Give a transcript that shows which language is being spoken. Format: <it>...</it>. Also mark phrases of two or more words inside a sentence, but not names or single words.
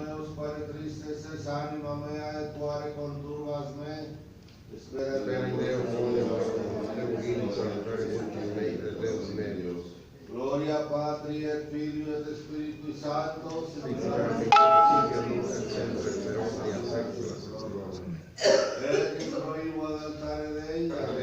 <la>quare tristes es anima mea, et quare conturbas me, espera en Deo, Gloria Patri et Filio et Spiritui Sancto, et in proimo ad altare Dei,</la>